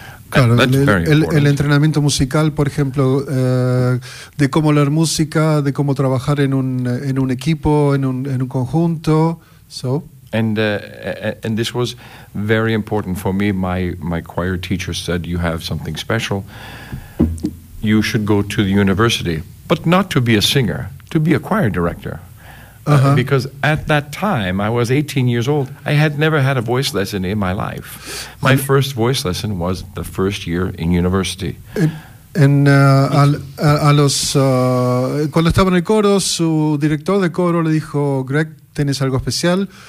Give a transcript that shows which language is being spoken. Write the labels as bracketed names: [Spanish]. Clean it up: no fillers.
[Spanish] Claro, el entrenamiento musical, por ejemplo, de cómo leer música, de cómo trabajar en un equipo, en un conjunto. [English] So. And this was very important for me. My choir teacher said, "You have something special. You should go to the university, but not to be a singer, to be a choir director." Uh-huh. Because at that time, I was 18 years old. I had never had a voice lesson in my life. My first voice lesson was the first year in university. [Spanish] Cuando estaba en el coro, su director de coro le dijo, Greg, tienes algo especial.